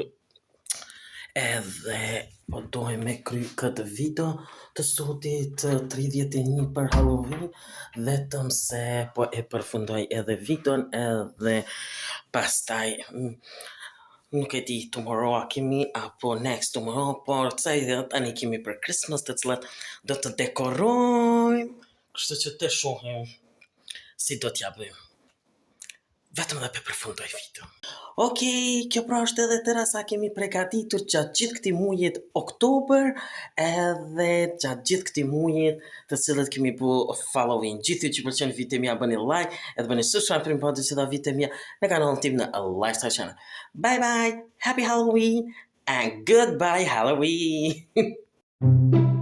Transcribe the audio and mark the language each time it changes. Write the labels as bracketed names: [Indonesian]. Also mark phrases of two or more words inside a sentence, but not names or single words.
[Albanian] Edhe po duajmë me kry këtë video të sotit 31 për Halloween, vetëm se po e përfundoj edhe videon edhe pastaj nuk e di tomorrow a kemi apo [English] next tomorrow, [Albanian] por ca ide tani kemi për Christmas të cilat do të dekorojmë, kështu që të shohim si do t'ja bëjmë. Vetëm dhe përfundoj video. Okej, kjo pra është edhe tëra sa kemi pregatitur gjatë gjithë këtij mujit oktober edhe gjatë gjithë këtij mujit të cilët kemi bu Halloween. Gjithë ju që pëlqen videot mia bëni like edhe bëni subscribe për të parë të gjitha videot mia në kanalin tim në Lifestyle Channel. [English] Bye bye, happy Halloween and goodbye Halloween.